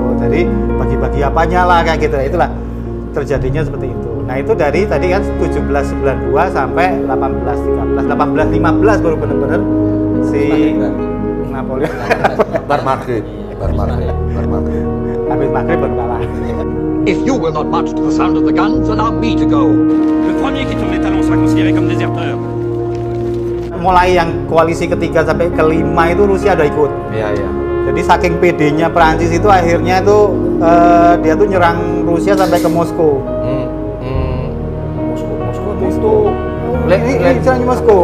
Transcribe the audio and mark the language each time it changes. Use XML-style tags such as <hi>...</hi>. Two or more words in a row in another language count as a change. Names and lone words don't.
<id>Jadi bagi-bagi apanya lah kayak gitu. Itulah terjadinya seperti itu. Nah, itu dari tadi kan 1792 sampai 1813. 1815 baru benar-benar si Napoleon. Bar Maghrib. Habis maghrib baru kalah.</id> <en>If you will not march to the sound of the guns, allow me to go.</en> <fr>Le premier qui tourne les talons sera considéré comme déserteur.</fr> <id>Mulai yang koalisi ketiga sampai kelima itu Rusia udah ikut. Iya. Jadi saking PD-nya Perancis itu akhirnya itu dia tuh nyerang Rusia sampai ke Moskow. Moskow. Ini serang Moskow.</id>